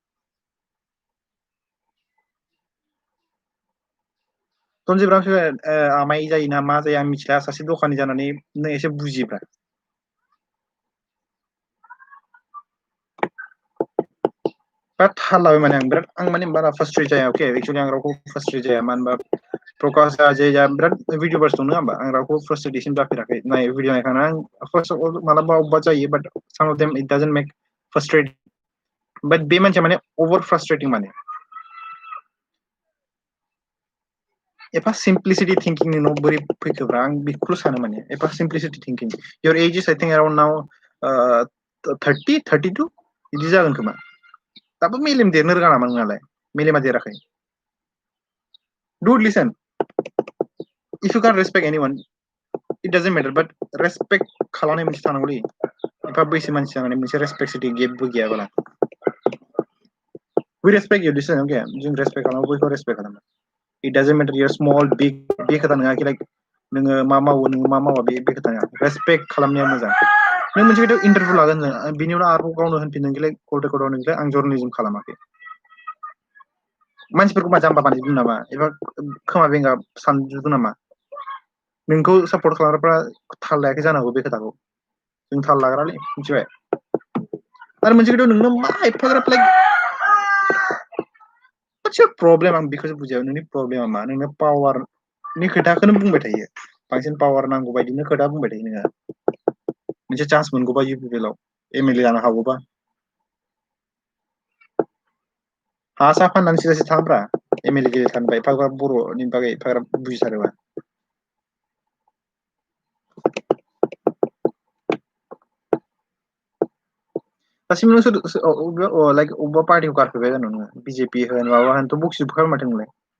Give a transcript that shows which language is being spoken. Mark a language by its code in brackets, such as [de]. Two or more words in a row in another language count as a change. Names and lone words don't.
[brx] रनजित आमाय जायोना मा जायो आं मिथिला सासे दखानि जानानै नों एसे बुजिब्रा बिराद थाल लाबाय माने आं माने बारा फार्स्ट्रेट जाया अके एक्चुअलि आं रावखौ फार्स्ट्रेट जाया मानो होनबा प्रकास जे बिराद भिडिअफोर दङ होमबा आं रावखौ फ्रास्ट्रेटेसन जाफेराखै नाय भिडिअ नायखांना आं [en] first of all [brx] मालाबा अबेबा जायो [en] but some of them it doesn't make frustrate but [brx] बे मानसिया माने [en] over frustrating [brx] माने एफा [en] simplicity thinking [brx] नोंनाव बोरै फैखोब्रा आं बेखौल' सानो माने एफा [en] simplicity thinking your age is I think around now 32 [brx] बिदि जागोन खोमा दाबो मेलेम देरनो रोङा नामा नोंनालाय मेलेमा देराखै [en] dude listen if you can't respect anyone it doesn't matter but respect [brx] खालामनाय मोनसे थानांगौलै एफा बैसो मानसि जानानै मोनसे रेसपेक्ट सिटि गेबबो गैयाबाला [en] we respect your decision okay [brx] जों रेसपेक्ट खालामो बयखौ रेसपेक्ट खालामो [en] it doesn't matter you're small big [brx] बे खोथा नङा कि लाइक नोङो मा मावो नोङो मा मावा बे खोथा नङा रेसपेक्ट खालामनाया मोजां नों मोनसे खोथायाव इन्टारभिउ लागोन बिनि उनाव आरोबाव गावनो होनफिनदों कि लाइक कल रेकर्डआव नोंलाय आं जर्नालिज्म खालामाखै मानसिफोरखौ मा जाम्बा बानायजोबदों नामा एबा खोमा बेंगा सानजोबदों नामा नोंखौ सापर्ट खालामग्राफ्रा थाल लायाखै जानांगौ बे खोथाखौ जों थाल लाग्रालै मिथिबाय आरो मोनसे खोथायाव नोंनो मा एफाग्राब लाइक [en] what's your problem [brx] आं बेखौसो बुजिया नोंनि प्रब्लेमा मा नोंनो पावारनि खोथाखौनो बुंबाय थायो बांसिन पावार नांगौ बायदिनो खोथा बुंबाय थायो नोङो मोनसे चान्स मोनगौबा इउ पि पि एल आव एम एल ए जानो हागौबा हा सा फाननानै सिदा थाङोब्रा एम एल ए गेलेथारनोबा एफाग्राब बर'नि बागै एफाग्राब बुजिथारोबा दासिम नों लाइक अबेबा पार्टिखौ गारफेरबाय जानो नोङो बिजेपि होन माबा होनथ' बखिजोबखाबाय माथो नोंलाय